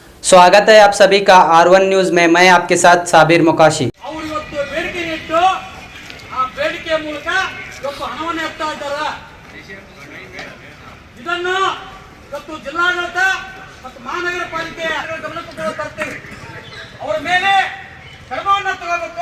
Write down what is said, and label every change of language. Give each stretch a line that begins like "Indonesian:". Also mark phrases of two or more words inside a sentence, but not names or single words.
Hindi: स्वागत है आप सभी का R1 न्यूज में। मैं आपके साथ साबिर मुकाशी।
Kannada: ಜಿಲ್ಲಾಡಳಿತ ಮತ್ತು ಮಹಾನಗರ ಪಾಲಿಕೆ ಗಮನಕ್ಕೆ ತರುತ್ತೇವೆ. ಅವರ ಮೇಲೆ ಕ್ರಮವನ್ನು ತಗೋಬೇಕು.